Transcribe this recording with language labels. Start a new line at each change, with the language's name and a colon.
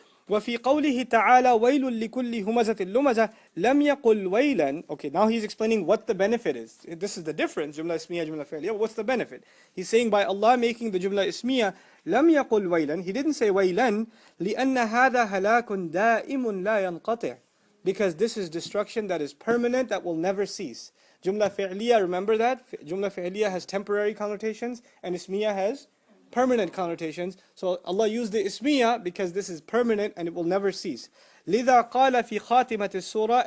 Arabic: وفي قوله تعالى ويل لكل همزة لمزة لم يقل ويلا.
English: Okay, now he's explaining what the benefit is. This is the difference.
Arabic: جملة اسمية, جملة فعلية.
English: What's the benefit? He's saying by Allah making the
Arabic: جملة اسمية لم يقل ويلا.
English: He didn't say
Arabic: ويلا لأن هذا هلاك دائم لا ينقطع.
English: Because this is destruction that is permanent, that will never cease. Jumla fi'liya, remember that? Jumla fi'liya has temporary connotations and ismiya has permanent connotations. So Allah used the ismiya because this is permanent and it will never cease.
Arabic: لِذَا قَالَ فِي خَاتِمَةِ السُّورَةِ.